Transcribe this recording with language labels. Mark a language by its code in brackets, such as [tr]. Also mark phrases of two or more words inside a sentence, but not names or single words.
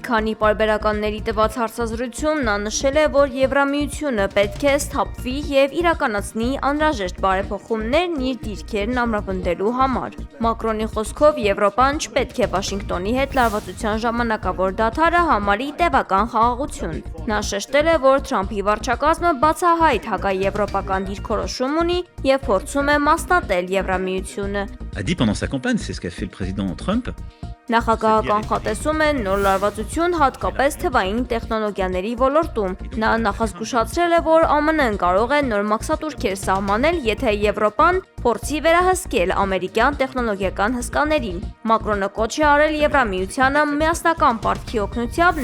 [hy] քանի պարբերականների տված հարցազրույցում նա նշել է, որ Եվրամիությունը պետք է սթափվի և իրականացնի անհրաժեշտ բարեփոխումներն իր դիրքերն ամրապնդելու համար։ Մակրոնի խոսքով Եվրոպան չպետք է Վաշինգտոնի հետ լարվածության ժամանակավոր դադարը համարի տևական խաղաղություն։ Նա շեշտել է, որ Թրամփի վարչակազմը բացահայտ հակաեվրոպական դիրքորոշում ունի և փորձում է մասնատել Եվրամիությունը։ [fr] A dit pendant sa campagne, c'est ce qu'a fait le président Trump. [hy] Նախագահը կանխատեսում է նոր լարվածություն հատկապես թվային տեխնոլոգիաների ոլորտում։ Նա նախազգուշացրել է, որ ԱՄՆ-ն կարող է նոր մաքսատուրքեր սահմանել, եթե Եվրոպան փորձի վերահսկել ամերիկյան տեխնոլոգիական հսկաներին։ Մակրոնը կոչ է արել Եվրամիությանը միասնական պարտքի օգնությամբ